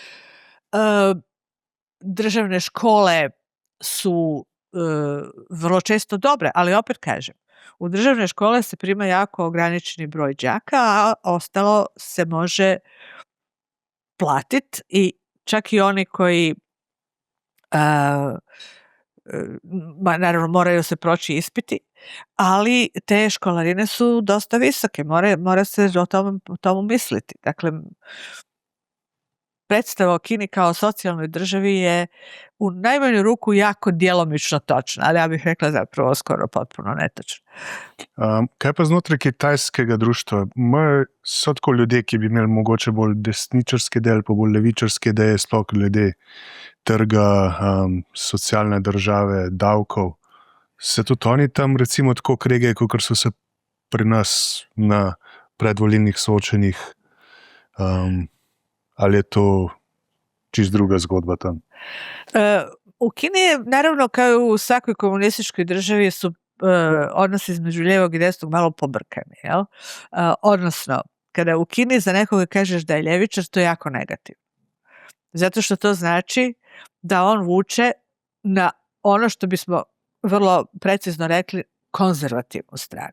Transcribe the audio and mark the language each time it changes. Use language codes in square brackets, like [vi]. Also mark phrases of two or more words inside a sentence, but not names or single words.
[hr] Državne škole su vrlo često dobre, ali opet kažem, u državne škole se prima jako ograničeni broj đaka, a ostalo se može platiti i čak i oni koji naravno moraju se proći ispiti, ali te školarine su dosta visoke, mora se o tomu misliti. Dakle, predstava o Kini kao socijalnoj državi je u najmanju ruku jako djelomično točna, ali ja bih rekla zapravo skoro potpuno netočno. [sl] Kaj pa znotraj kitajskega društva? So tako ljudje, ki bi imeli mogoče bolj desničarski del, pa bolj levičarske ideje, sploh glede trga, socialne države, davkov. Se tudi oni tam recimo tako kregajo, kot so se pri nas na predvolilnih soočenjih? Ali je to čist druga zgodba tam? [hr] U Kini je, naravno, kao i u svakoj komunističkoj državi, su odnosi između lijevog i desnog malo pobrkani. Jel? Odnosno, kada u Kini za nekoga kažeš da je ljevičar, to je jako negativno. Zato što to znači da on vuče na ono što bismo vrlo precizno rekli konzervativnu stranu.